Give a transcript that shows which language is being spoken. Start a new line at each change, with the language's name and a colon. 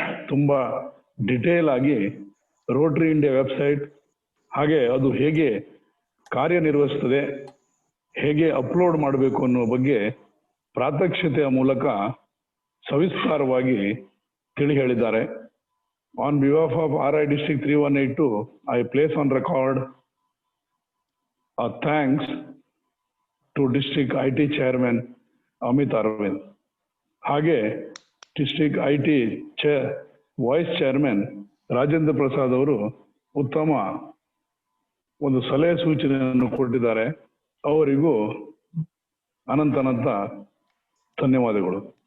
Kannada: ತುಂಬ ಡಿಟೇಲ್ ಆಗಿ Rotary India website ಹಾಗೆ ಅದು ಹೇಗೆ ಕಾರ್ಯನಿರ್ವಹಿಸ್ತದೆ, ಹೇಗೆ ಅಪ್ಲೋಡ್ ಮಾಡಬೇಕು ಅನ್ನೋ ಬಗ್ಗೆ ಪ್ರಾತ್ಯಕ್ಷತೆಯ ಮೂಲಕ ಸವಿಸ್ತಾರವಾಗಿ ತಿಳಿ ಹೇಳಿದ್ದಾರೆ.
English: On behalf of RI District 3182, I place on record a thanks to District IT Chairman Amit Arvind.
Kannada: ಹಾಗೆ district IT vice chairman Rajendra Prasad ಅವರು ಉತ್ತಮ ಒಂದು ಸಲಹೆ ಸೂಚನೆಯನ್ನು ಕೊಟ್ಟಿದ್ದಾರೆ. ಅವರಿಗೂ ಅನಂತ ಧನ್ಯವಾದಗಳು.